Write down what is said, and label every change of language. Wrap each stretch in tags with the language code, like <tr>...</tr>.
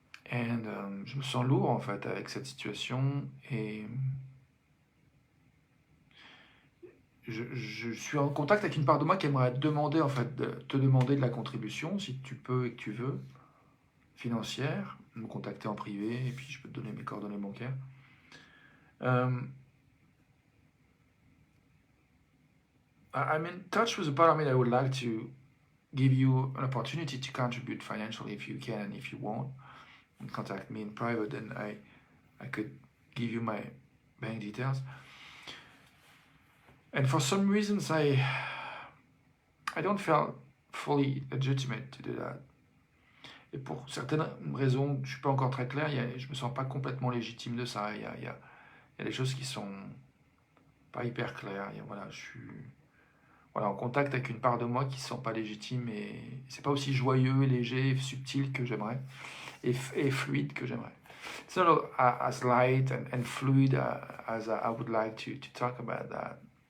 <fr>And je me sens lourd en fait avec cette situation, et je suis en contact avec une part de moi qui aimerait te demander en fait te demander de la contribution si tu peux et que tu veux, financière, me contacter en privé et puis je peux te donner mes coordonnées bancaires.</fr> <en>I'm in touch with a part of me that would like to give you an opportunity to contribute financially if you can, and if you won't, contact me in private, and I could give you my bank details. And for some reasons, I don't feel fully legitimate to do that.</en> <fr>Et pour certaines raisons, je suis pas encore très clair, je me sens pas complètement légitime de ça. Il y a des choses qui sont pas hyper claires. Voilà, je suis en contact avec une part de moi qui se sent pas légitime, et c'est pas aussi joyeux et léger et subtil que j'aimerais, et fluide que j'aimerais.</fr> <en>It's not as light and fluid as I would like to talk about that.</en>